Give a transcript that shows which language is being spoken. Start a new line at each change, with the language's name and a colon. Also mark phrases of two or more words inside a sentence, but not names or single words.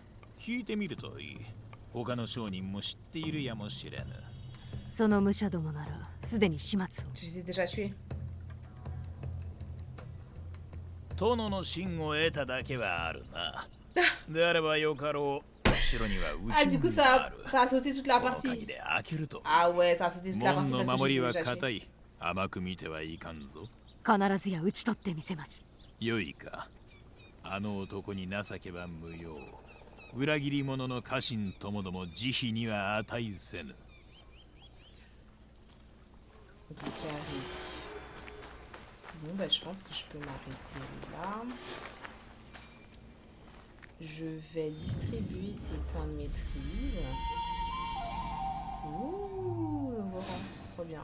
Japanese: 聞いてみるといい。他の商人も知っているやもしれぬ。その武者どもならすでに始末を。殿の真を得ただけはあるな。であればよかろう。
French: Ah, du coup, ça a sauté toute la partie. Ah ouais, ça a sauté toute la partie parce que j'ai déjà tué.
Japanese: 甘く見てはいかんぞ。必ずや討ち取ってみせます。よいか。あの男に情けは無用。裏切り者の家臣ともども慈悲には値せぬ。
French: Bon, bah, je pense que je peux m'arrêter là. Je vais distribuer ces points de maîtrise. Ouh, nouveau rang, trop bien.